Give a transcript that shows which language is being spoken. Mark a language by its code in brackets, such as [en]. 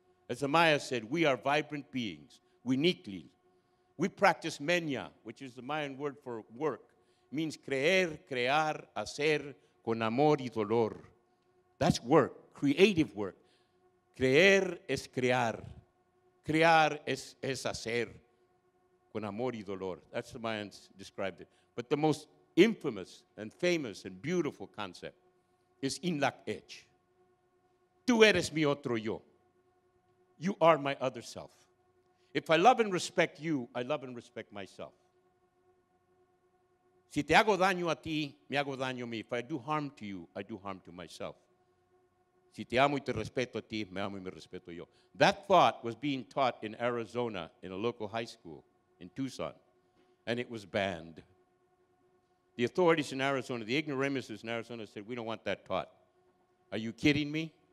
[en] As the Maya said, we are vibrant beings, uniquely. We practice menya, which is the Mayan word for work. It means [es] creer, crear, hacer, con amor y dolor. [en] That's work, creative work. [es] Creer es crear. Crear es hacer, con amor y dolor. [en] That's the Mayans described it. But the most infamous and famous and beautiful concept is inlak ech. [es] Tú eres mi otro yo. [en] You are my other self. If I love and respect you, I love and respect myself. [es] Si te hago daño a ti, me hago daño a mí. [en] If I do harm to you, I do harm to myself. [es] Si te amo y te respeto a ti, me amo y me respeto yo. [en] That thought was being taught in Arizona in a local high school in Tucson, and it was banned. The authorities in Arizona, the ignoramuses in Arizona said, we don't want that taught. Are you kidding me?